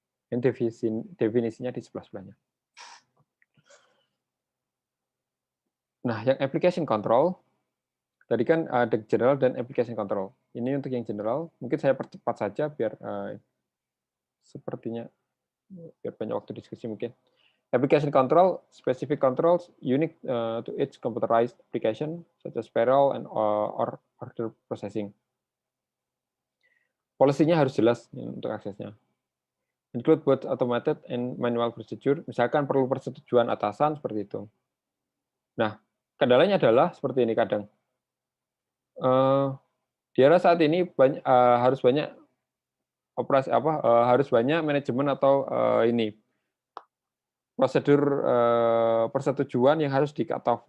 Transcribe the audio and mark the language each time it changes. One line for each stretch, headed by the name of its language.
Indonesian: Ini definisinya di sebelah-sebelahnya. Nah, yang application control, tadi kan ada general dan application control. Ini untuk yang general, mungkin saya percepat saja biar sepertinya biar banyak waktu diskusi mungkin.
English: Application control, specific controls unique to each computerized application, such as payroll and or order processing.
Indonesian: Policy-nya harus jelas untuk aksesnya.
English: Include both automated and manual procedure.
Indonesian: Misalkan perlu persetujuan atasan seperti itu. Nah, kendalanya adalah seperti ini kadang. Di era saat ini harus banyak operasi harus banyak manajemen atau ini prosedur persetujuan yang harus di cut off.